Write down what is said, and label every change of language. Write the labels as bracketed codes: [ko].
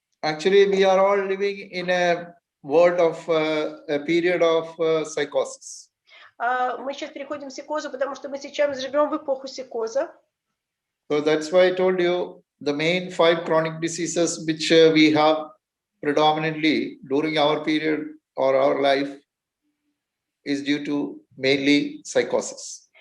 [en] Actually, we are all living in a world of a period of psychosis. [ru] Мы сейчас переходим к психозу, потому что мы сейчас живем в эпоху психоза. [en] So that's why I told you the main 5 chronic diseases which we have predominantly during our period or our life is due to mainly psychosis.